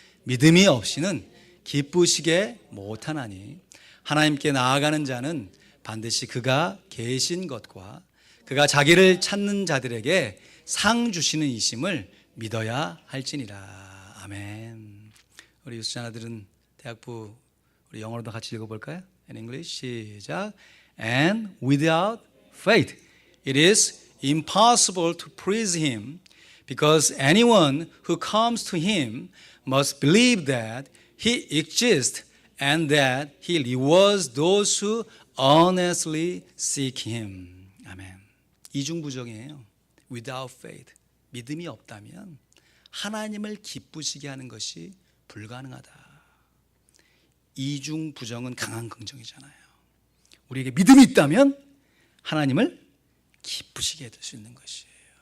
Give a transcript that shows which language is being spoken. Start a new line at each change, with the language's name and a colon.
Korean: 믿음이 없이는 기쁘시게 못하나니 하나님께 나아가는 자는 반드시 그가 계신 것과 그가 자기를 찾는 자들에게 상 주시는 이심을 믿어야 할지니라. 아멘. 우리 유수자녀들은 대학부 우리 영어로도 같이 읽어볼까요?
English: In English 시작. And without faith it is impossible to please him because anyone who comes to him must believe that he exists and that he rewards those who honestly seek him.
Korean: 아멘. 이중부정이에요.
English: Without faith.
Korean: 믿음이 없다면 하나님을 기쁘시게 하는 것이 불가능하다. 이중부정은 강한 긍정이잖아요. 우리에게 믿음이 있다면 하나님을 기쁘시게 해줄 수 있는 것이에요.